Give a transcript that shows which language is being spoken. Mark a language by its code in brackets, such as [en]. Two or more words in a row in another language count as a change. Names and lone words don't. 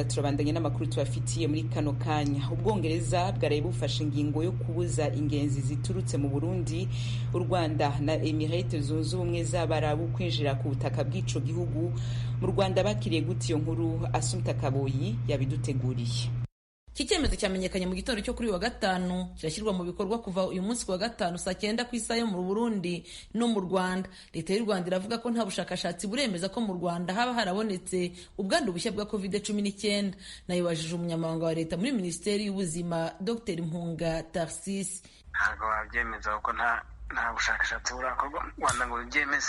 [rn] Turabandanya n'amakuru tubafitiye muri kano kanya. Ubwongereza bwaraye bufashe ingingo yo kubuza ingenzi ziturutse mu Burundi, u Rwanda na Emirates Zunze Ubumwe z'Abarabu kwinjira ku butaka bw'ico gihugu. Mu Rwanda bakiriye gute iyo nkuru? Assumpta Kaboyi yabiduteguriye. [rw] Iki cyemezo cyamenyekanye mu gitondo cyo kuri wa gatanu, kirashyirwa mu bikorwa kuva uyu munsi wa gatanu saa 9 ku isaha yo mu Burundi no mu Rwanda. Leta y'u Rwanda iravuga ko nta bushakashatsi buremeza ko mu Rwanda haba harabonetse ubwandu bushya bwa COVID-19. Nayibajije umunyamabanga wa leta muri Minisiteri y'Ubuzima Dr Mpunga Tarsis. Ntabwo babyemeza kuko nta bushakashatsi burakorwa mu Rwanda ngo byemeze.